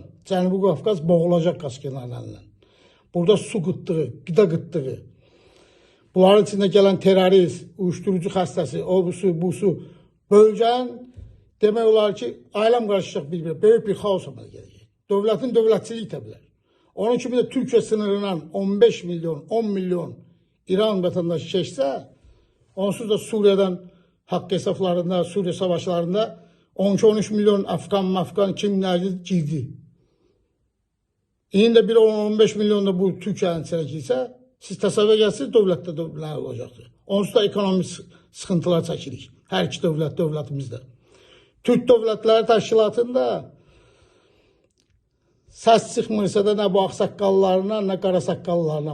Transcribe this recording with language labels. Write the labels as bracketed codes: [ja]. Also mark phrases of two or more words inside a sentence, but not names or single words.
[az] Cənubi Qafqaz boğulacaq qaşqınlarla. Burada su qıtlığı, qida qıtlığı, bunların içində gələn terörist, uyuşturucu xəstəsi, o bu su, bölgənin demək olar ki, ailəm qarışacaq bir-bir, böyük bir xaos əmələ gələcək. Dövlətin dövlətçiliyi itə bilər. [tr] Onun kimi de Türkiye sınırından 15 milyon, 10 milyon İran vatandaşı keçsə, onsuz da Suriye'den haqq hesaplarında, Suriye savaşlarında 12-13 milyon Afgan kimlərdir girdi. [az] İndi de bir 10-15 milyon da bu Türkiye'nin içine girsə, siz təsəvvür edirsiniz dövlətdə nə olacaqdır. Onsuz da ekonomik sıxıntılar çəkirik. Hər iki dövlətimizdə. Türk Dövlətləri Təşkilatında səs çıxmırsa da nə bu ağsaqqallarına, nə qara saqqallarına.